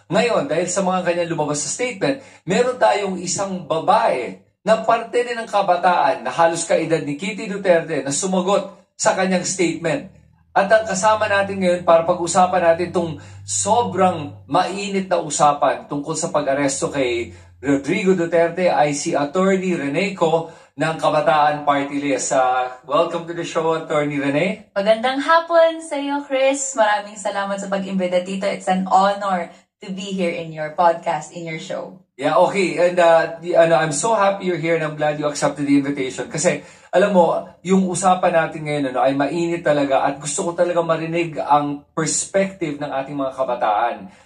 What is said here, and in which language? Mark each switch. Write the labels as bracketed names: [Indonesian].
[Filipino] Ngayon, dahil sa mga kanyang lumabas sa statement, meron tayong isang babae na parte din ng kabataan na halos kaedad ni Kitty Duterte na sumagot sa kanyang statement. At ang kasama natin ngayon para pag-usapan natin itong sobrang mainit na usapan tungkol sa pag-aresto kay Rodrigo Duterte ay si Attorney Rene Co ng Kabataan Party List. [English] Welcome to the show, Attorney Rene. [Filipino] Magandang hapon sa iyo, Chris. Maraming salamat sa pag-imbita dito. [English] It's an honor to be here in your podcast, in your show. Yeah, okay. And I'm so happy you're here and I'm glad you accepted the invitation. [Filipino] Kasi, alam mo, yung usapan natin ngayon ay mainit talaga at gusto ko talaga marinig ang perspective ng ating mga kabataan.